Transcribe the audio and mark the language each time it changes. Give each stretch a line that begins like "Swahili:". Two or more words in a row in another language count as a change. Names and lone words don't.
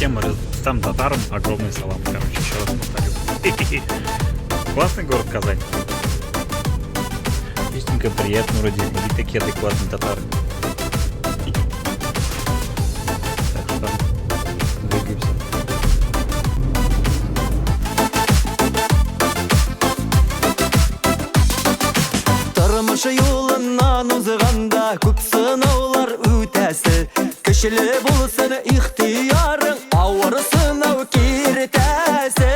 Russian: всем там татарам огромный салам. Короче, еще раз повторю. Классный город Казань. Чистенько, приятно вроде. И такие адекватные татары. Так что двигаемся.
Tatar: Тормышы юлынан узганда күп сынаулар үтәсе. Кешеле булсын ихтиярың, авыр сынау киртәсе.